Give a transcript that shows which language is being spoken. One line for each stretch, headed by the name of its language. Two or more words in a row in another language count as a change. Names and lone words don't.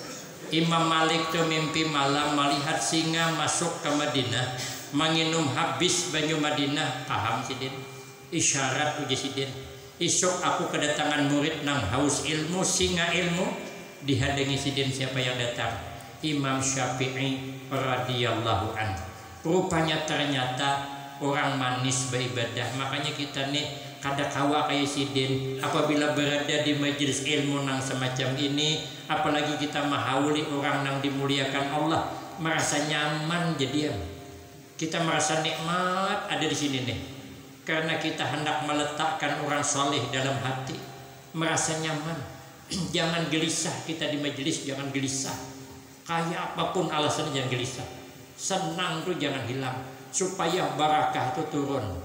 Banjar: Imam Malik tuh mimpi malam melihat singa masuk ke Madinah, menginum habis banyu Madinah. Paham sidin? Isyarat uji sidin. Isok aku kedatangan murid nang haus ilmu, singa ilmu. Dihadangi sidin siapa yang datang? Imam Syafi'i
Arabic: رضي الله عنه.
Banjar: Rupanya ternyata orang manis beribadah. Makanya kita nih kada kawa kayak sidin apabila berada di majelis ilmu nang semacam ini, apalagi kita mahauli orang nang dimuliakan Allah, merasa nyaman jadi kita merasa nikmat ada di sini nih, karena kita hendak meletakkan orang soleh dalam hati, merasa nyaman. Jangan gelisah kita di majelis, jangan gelisah. Kayak apapun alasannya jangan gelisah. Senang tuh jangan hilang, supaya barakah itu turun.